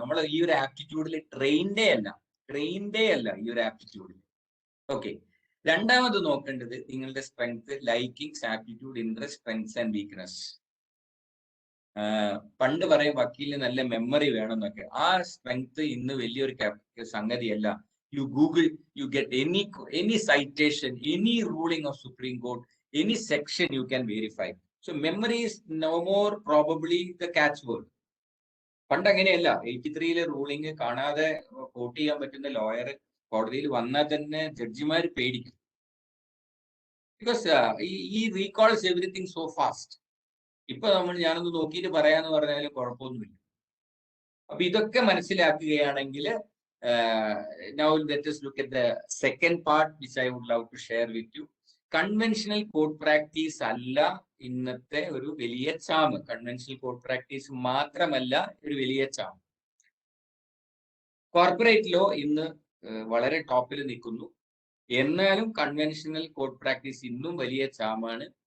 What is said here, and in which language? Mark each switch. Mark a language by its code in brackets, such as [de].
[ml] നമ്മൾ ഈ ഒരു ആപ്റ്റിറ്റ്യൂഡിൽ ട്രെയിൻഡേ അല്ല ഈ ഒരു ആപ്റ്റിറ്റ്യൂഡിൽ. ഓക്കെ, രണ്ടാമത് നോക്കേണ്ടത് നിങ്ങളുടെ strength, likings, aptitude, interest, strengths and weakness. പണ്ട് പറയും വക്കീലിന് നല്ല മെമ്മറി വേണമെന്നൊക്കെ. ആ സ്ട്രെങ്ത് ഇന്ന് വലിയൊരു സംഗതിയല്ല. [en] You Google, you get any citation, any ruling of Supreme Court, any section you can verify. So memory is no more probably the catchword. [ml] പണ്ട് അങ്ങനെയല്ല. 83 ruling കാണാതെ കോട്ട് ചെയ്യാൻ പറ്റുന്ന ലോയർ കോടതിയിൽ വന്നാൽ തന്നെ ജഡ്ജിമാർ പേടിക്കും. [en] Because he recalls everything so fast. [ml] ഇപ്പൊ ഞാനൊന്ന് നോക്കിയിട്ട് പറയാന്ന് പറഞ്ഞാലും കുഴപ്പമൊന്നുമില്ല. അപ്പൊ ഇതൊക്കെ മനസ്സിലാക്കുകയാണെങ്കിൽ [en] now let us look at the second part which I would love to share with you. Conventional court practice [ml] അല്ല ഇന്നത്തെ ഒരു വലിയ ചാമ്. കൺവെൻഷണൽ കോർട്ട് പ്രാക്ടീസ് മാത്രമല്ല ഒരു വലിയ ചാമ്. കോർപ്പറേറ്റ് ലോ ഇന്ന് വളരെ ടോപ്പിൽ നിൽക്കുന്നു. എന്നാലും കൺവെൻഷണൽ കോർട്ട് പ്രാക്ടീസ് ഇന്നും വലിയ ചാമാണ്.